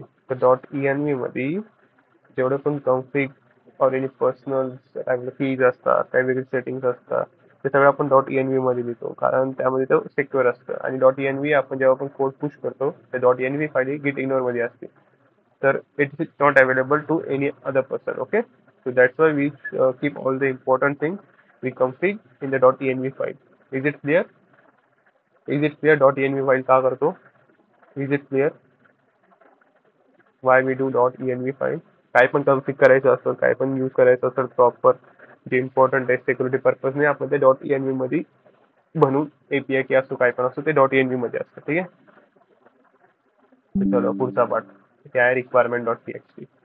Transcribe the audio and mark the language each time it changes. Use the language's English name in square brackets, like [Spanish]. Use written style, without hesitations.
[Marathi] तर dot ENV मध्ये जेवढे पण कॉन्फिग और एनी पर्सनल कीज असतात, काही वेगळे सेटिंग्स असतात, ते सगळं आपण डॉट ENV मध्ये लिहितो, कारण त्यामध्ये ते सिक्युअर असतं. आणि डॉट ENV आपण जेव्हा आपण कोड पुश करतो ते डॉट ENV फाईल गिट इग्नोर मध्ये असते. [English] तर it is not available to any other person. Okay, so that's why we keep all the important things we config in the .env file. Is it clear? Is it clear .env file [Marathi] का करतो? [English] Is it clear why we do .env file? [Marathi] काय पण config करायचं असतं, काय पण use करायचं असेल प्रॉपर, जे इम्पॉर्टंट आहे सिक्युरिटी पर्पजने, आपण ते .env मध्ये बनवून एपीआय की असतो काय पण असतो ते .env मध्ये असतं. ठीक आहे, तर चलो पुढचा पार्ट काय आहे, रिक्वायरमेंट .txt.